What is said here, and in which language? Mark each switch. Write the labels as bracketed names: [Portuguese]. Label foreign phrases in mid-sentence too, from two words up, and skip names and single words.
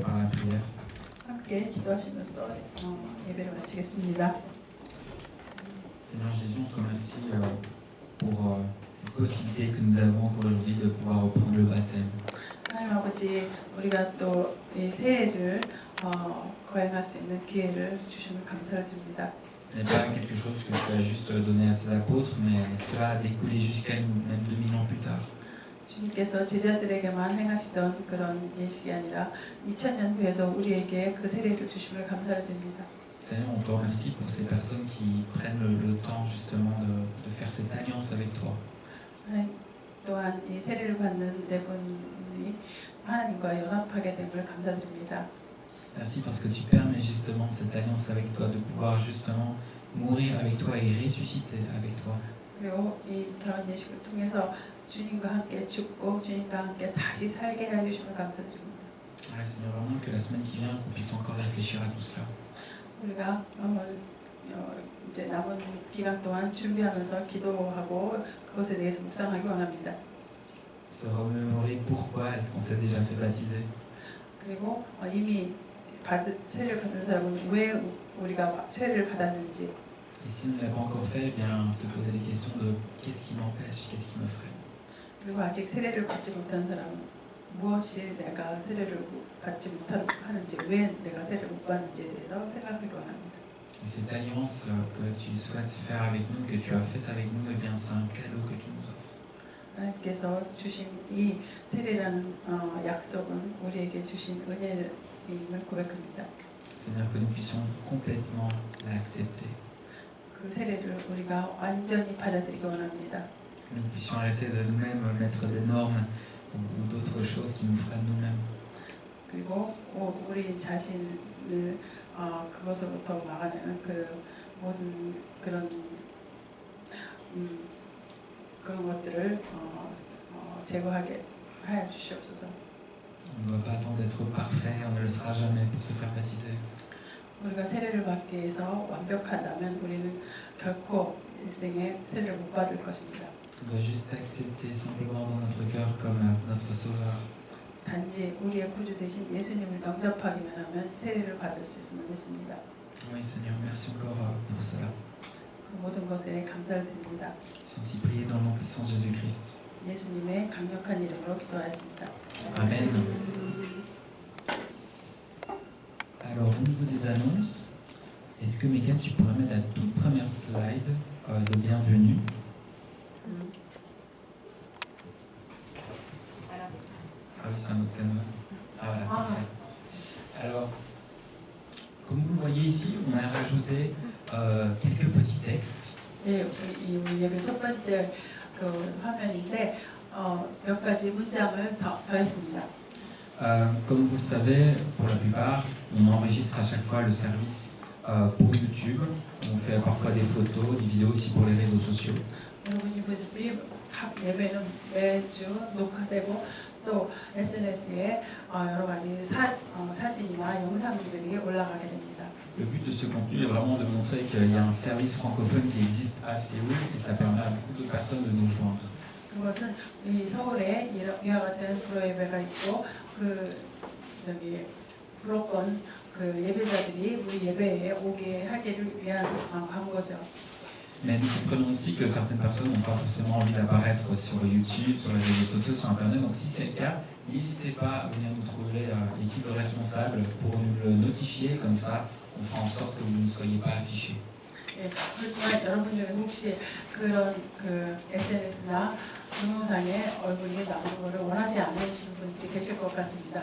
[French] prière. [Korean] 함께 기도하시면서 예배를 마치겠습니다. [French] Seigneur Jésus, on te remercie pour cette possibilité que nous avons encore aujourd'hui de pouvoir reprendre le baptême. [Korean] 하나님 아버지, 우리가 또 이 새해를 거행할 수 있는 기회를 주시면 감사를 드립니다. [French] Ce n'est pas quelque chose que tu as juste donné à tes apôtres, mais cela a découlé jusqu'à nous, même 2000 ans plus tard. [Korean] 주님께서 제자들에게만 행하시던 그런 예식이 아니라 2000년 후에도 우리에게 그 세례를 주심을 감사를 드립니다. [French] Seigneur, on te remercie pour ces personnes qui prennent le temps justement de faire cette alliance avec toi. [Korean] 또한 이 세례를 받는 네 분이 하나님과 연합하게 됨을 감사드립니다. [French] Merci parce que tu permets justement cette alliance avec toi, de pouvoir justement mourir avec toi et ressusciter avec toi. [Korean] 그리고 이 결혼 예식을 통해서 주님과 함께 죽고 주님과 함께 다시 살게 해주심을 감사드립니다. [French] Ouais, Seigneur, vraiment que la semaine qui vient, qu'on puisse encore réfléchir à tout cela. [Korean] 우리가 이제 남은 기간 동안 준비하면서 기도하고 그것에 대해서 묵상하기 원합니다. [French] Se remémorer pourquoi est-ce qu'on s'est déjà fait baptiser. [Korean] 그리고 이미 세례를 받은 사람은 왜 우리가 세례를 받았는지. [French] Et si on ne l'a pas encore fait, eh bien se poser les questions de qu'est-ce qui m'empêche, qu'est-ce qui me freine. [Korean] 그리고 아직 세례를 받지 못한 사람은 무엇이 내가 세례를 받지 못하는지, 왜 내가 세례를 못 받는지에 대해서 생각하기 원합니다. [French] Et cette alliance que tu souhaites faire avec nous, que tu as faite avec nous, eh bien c'est un cadeau que tu nous offres. [Korean] 하나님께서 주신 이 세례라는 약속은 우리에게 주신 은혜임을 고백합니다. [French] Seigneur, que nous puissions complètement l'accepter. [Korean] 그 세례를 우리가 완전히 받아들이기 원합니다. [French] Que nous puissions arrêter de nous-mêmes mettre des normes ou d'autres choses qui nous freinent nous-mêmes. [Korean] 그리고 우리 자신을 그것으로부터 막아내는 그 모든 그런 것들을 제거하게 하여 주시옵소서. [French] On ne doit pas attendre d'être parfait, on ne le sera jamais pour se faire baptiser. [Korean] 우리가 세례를 받기 위해서 완벽하다면 우리는 결코 일생에 세례를 못 받을 것입니다. [French] On doit juste accepter simplement dans notre cœur comme notre sauveur. [Korean] 단지 우리의 구주 되신 예수님을 영접하기만 하면 세례를 받을 수 있음을 믿습니다. [French] Oui, Seigneur, merci encore pour cela. [Korean] 그 모든 것에 감사를 드립니다. [French] J'ainsi prier dans le nom puissant de Jésus-Christ. [Korean] 예수님의 강력한 이름으로 기도하였습니다. [French] Amen. Alors, au niveau des annonces, est-ce que Megan, tu pourrais mettre la toute première slide de bienvenue? Ah oui, c'est un autre canevas. Ah voilà, parfait. Alors, comme vous le voyez ici, on a rajouté quelques petits textes. [Korean] 예, 이 예배 첫 번째 그 화면인데 몇 가지 문장을 더했습니다. [French] Comme vous le savez, pour la plupart, on enregistre à chaque fois le service pour YouTube. On fait parfois des photos, des vidéos aussi pour les réseaux sociaux. [Korean] 여러분이 보시다시피 각 예배는 매주 녹화되고 또 SNS에 여러 가지 사진이나 영상들이 올라가게 됩니다. [French] Le but de ce contenu est vraiment de montrer qu'il y a un service francophone qui existe à Séoul et ça permet à beaucoup de personnes de nous joindre. [Korean] 그것은 이 서울에 이와 같은 프로 예배가 있고 불러온 그 예배자들이 우리 예배에 오게 하기를 위한 광고죠. [French] Mais nous comprenons aussi que certaines personnes n'ont pas forcément envie d'apparaître sur YouTube, sur les réseaux sociaux, sur Internet. Donc si c'est le cas, n'hésitez pas à venir nous trouver l'équipe responsable pour nous le notifier. Comme ça, on fera en sorte que vous ne soyez pas affichés. [Korean] 예, 그렇지만 여러분 중에 혹시 그런 SNS나 동영상에 얼굴이 나오는 것을 원하지 않으시는 분들이 계실 것 같습니다.